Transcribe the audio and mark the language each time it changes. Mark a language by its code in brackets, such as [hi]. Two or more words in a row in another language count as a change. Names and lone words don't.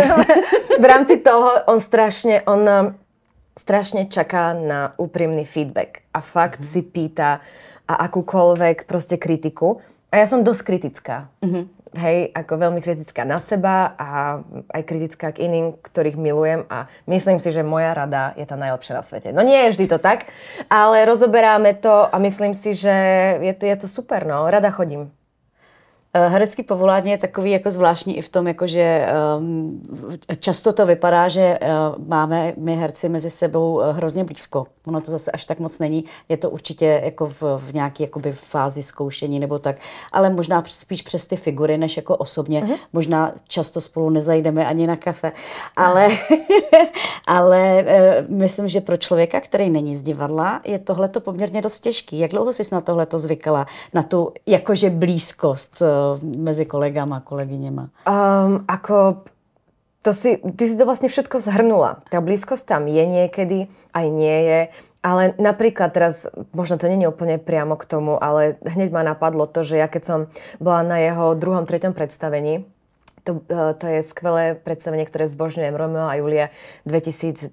[sk] V rámci toho on strašne čaká na úprimný feedback a fakt si pýta a akúkoľvek proste kritiku. A ja som dosť kritická. Hej, ako veľmi kritická na seba a aj kritická k iným, ktorých milujem a myslím si, že moja rada je tá najlepšia na svete. No nie je vždy to tak, ale rozoberáme to a myslím si, že je to super, no. Rada chodím. [cs] Herecký povolání je takový jako zvláštní i v tom, jako že často to vypadá, že máme my herci mezi sebou hrozně blízko. Ono to zase až tak moc není. Je to určitě jako v nějaké jakoby fázi zkoušení nebo tak, ale možná spíš přes ty figury, než jako osobně. Možná často spolu nezajdeme ani na kafe, ale myslím, že pro člověka, který není z divadla, je tohleto poměrně dost těžký. Jak dlouho jsi na tohleto zvykala? Na tu jakože blízkost mezi kolegama a kolegyněma? [sk] Ty si to vlastne všetko zhrnula. Tá blízkosť tam je niekedy, aj nie je. Ale napríklad teraz, možno to nie je úplne priamo k tomu, ale hneď ma napadlo to, že ja keď som bola na jeho 2., 3. predstavení, to je skvelé predstavenie, ktoré zbožňujem, Romeo a Julia 2021.